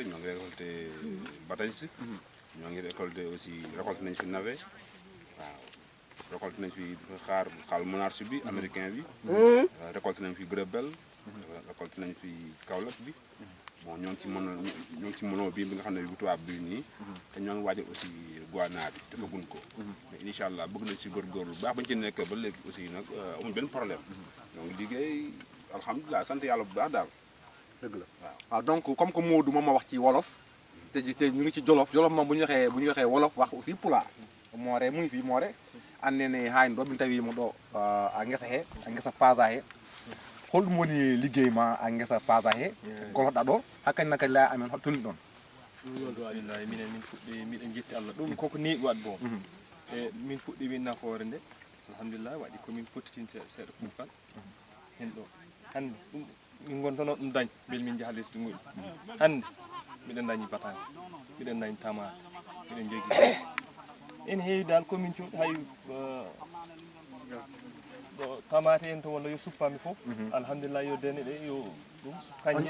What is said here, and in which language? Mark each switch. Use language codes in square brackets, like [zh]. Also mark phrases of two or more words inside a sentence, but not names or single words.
[wo] ñoo ngi récolté batañse ñoo ngi récolté aussi récolté nañ fi navet waaw récolté nañ fi xaal monarche bi américain bi récolté nañ fi grebel récolté nañ fi kaolack bi bon ñoo ngi ci mënoo bi nga xam ne bu tubaab bi nii te ñoo ngi waajal aussi guana bi dafa gun ko mais incha allah bëgg nañ ci góorgóorlu bu baax bañ ci nekk ba léegi aussi nag amul benn problème ñoo ngi liggéey alhamdulilah sant yàlla bu baax daal dëgg la waaw [fr] donc comme que [wo] Modou moom ma wax ci wolof te ñu ngi ci Jolof moom bu ñu waxee wolof wax aussi pulaar moore mu ngi fii [ff] moore annene haani ɗo min tawi mo ɗo a ngesa he a ngesa Pasa he holɗum woni liggey ma a ngesa Pasa he goloɗa ɗo hakkadi nakadi laya amen hoto tolni ɗon alhamdulillahi minen min fuɗɗi miɗen jetti Allah ɗum koko neeɓi waɗ bon e min fuɗɗi min nafoore nde alhamdulillah waɗi komin pottitin seeɗa kuugal hen ɗo hande ɗum min gontono ɗum dañ beele min jaaha lesdi muɗum hande miɗen dañi batance miɗen dañi tamate miɗen jogui en heewi dal commune cuuɗi hay ɗo tamate en to walla yo suppami fof alhamdulillah yo dene ɗe yo ɗum kañƴe